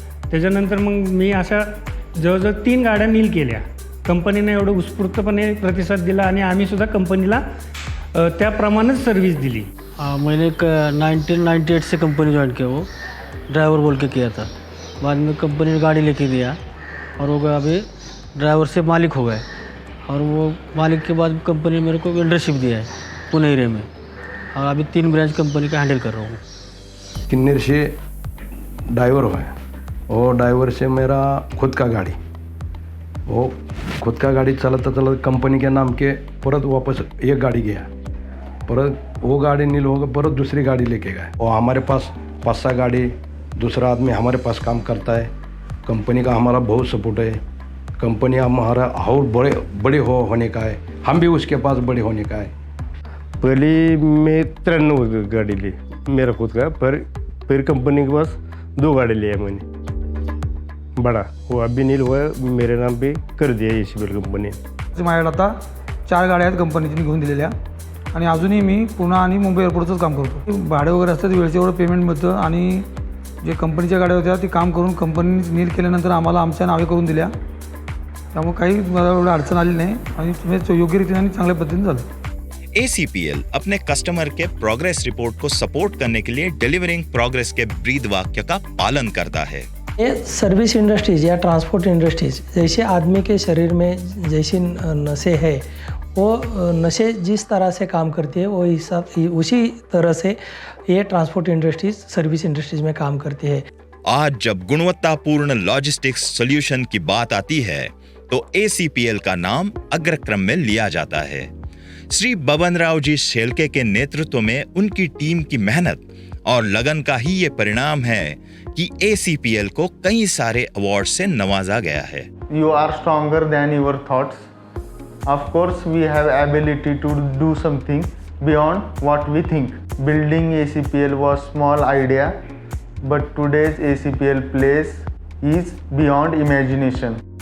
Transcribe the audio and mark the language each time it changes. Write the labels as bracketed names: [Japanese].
[Marathi] त्याच्यानंतर मग मी अशा जवळजवळ 3 गाड्या नील केल्या। कंपनीने एवढं उत्स्फूर्तपणे प्रतिसाद दिला आणि आम्ही सुद्धा कंपनीला त्याप्रमाणेच सर्व्हिस दिली। [Hindi] मैंने 1998 से कंपनी ज्वाइन किया, वो ड्राइवर बोल के किया था। बाद में कंपनी ने गाड़ी लेके दिया और वो अभी ड्राइवर से मालिक हो गए और वो मालिक के बाद कंपनी ने मेरे को लीडरशिप दिया है पुणे एरिया में। और अभी 3 ब्रांच कंपनी का हैंडल कर रहा हूँ। किन्नर से ड्राइवर हुआ है, और ड्राइवर से मेरा खुद का गाड़ी, वो खुद का गाड़ी चलाता चलाता कंपनी के नाम के परत वापस एक गाड़ी गया, परत वो गाड़ी नील होगा, परत दूसरी गाड़ी लेके गए। और हमारे पास 5-6 गाड़ी, दूसरा आदमी हमारे पास काम करता है। कंपनी का हमारा बहुत सपोर्ट है। कंपनी हमारा और बड़े होने का है, हम भी उसके पास बड़े होने का है। पहले मैं 93 गाड़ी ली मेरा खुद का, पर फिर कंपनी के पास 2 गाड़ी लिया मैंने बड़ा, वो अभी नील हुआ मेरे नाम पे कर दिया ACPL कंपनी। [Marathi] माझ्याकडे आता 4 गाड्या आहेत कंपनीची घेऊन दिलेल्या, आणि अजूनही मी पुणे आणि मुंबई एअरपोर्टचंच काम करतो। भाडे वगैरे असतात, वेळेचं एवढं पेमेंट मिळतं, आणि जे कंपनीच्या गाड्या होत्या ती काम करून कंपनीने नील केल्यानंतर आम्हाला आमच्या नावे करून दिल्या, त्यामुळे काही मला एवढं अडचण आली नाही, आणि योग्य रीतीने आणि चांगल्या पद्धतीने झालं। [Hindi] ACPL अपने कस्टमर के प्रोग्रेस रिपोर्ट को सपोर्ट करने के लिए डिलीवरिंग प्रोग्रेस के ब्रीद वाक्य का पालन करता है। ये सर्विस इंडस्ट्रीज या ट्रांसपोर्ट इंडस्ट्रीज, जैसे आदमी के शरीर में जैसी नसें है, वो नसें जिस तरह से काम करती है वो उसी तरह से ये ट्रांसपोर्ट इंडस्ट्रीज सर्विस इंडस्ट्रीज में काम करती है। आज जब गुणवत्तापूर्ण लॉजिस्टिक्स सॉल्यूशन की बात आती है तो ACPL का नाम अग्रक्रम में लिया जाता है। श्री बबनराव जी शेलके के नेतृत्व में उनकी टीम की मेहनत और लगन का ही ये परिणाम है कि ACPL को कई सारे अवार्ड से नवाजा गया है। [English] You are stronger than your thoughts. Of course, we have ability to do something beyond what we think. Building ACPL was small idea, but today's ACPL place is beyond imagination.